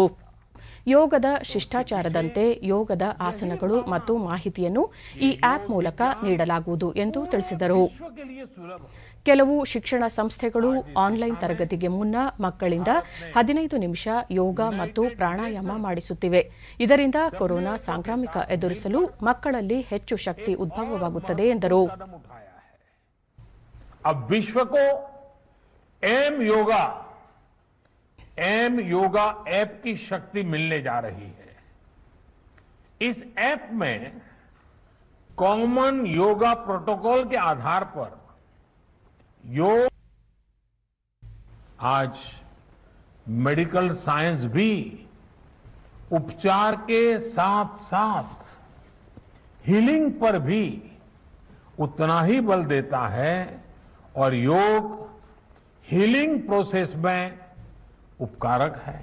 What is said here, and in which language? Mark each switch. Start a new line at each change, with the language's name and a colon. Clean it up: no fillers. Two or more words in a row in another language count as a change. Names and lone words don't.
Kannada: ಯೋಗದ ಶಿಷ್ಟಾಚಾರದಂತೆ ಯೋಗದ ಆಸನಗಳು ಮತ್ತು ಮಾಹಿತಿಯನ್ನು ಈ ಆಪ್ ಮೂಲಕ ನೀಡಲಾಗುವುದು ಎಂದು ತಿಳಿಸಿದರು. ಕೆಲವು ಶಿಕ್ಷಣ ಸಂಸ್ಥೆಗಳು ಆನ್ಲೈನ್ ತರಗತಿಗೆ ಮುನ್ನ ಮಕ್ಕಳಿಂದ 15 ನಿಮಿಷ ಯೋಗ ಮತ್ತು ಪ್ರಾಣಾಯಾಮ ಮಾಡಿಸುತ್ತಿವೆ. ಇದರಿಂದ ಕೊರೋನಾ ಸಾಂಕ್ರಾಮಿಕ ಎದುರಿಸಲು ಮಕ್ಕಳಲ್ಲಿ ಹೆಚ್ಚು ಶಕ್ತಿ ಉದ್ಭವವಾಗುತ್ತದೆ ಎಂದರು.
Hindi: अब विश्व को एम योगा ऐप की शक्ति मिलने जा रही है. इस ऐप में
English: common yoga protocol
Hindi: के आधार पर योग आज
English: medical science
Hindi: भी उपचार के साथ साथ हीलिंग पर भी उतना ही बल देता है और योग
English: healing process
Hindi: में उपकारक है.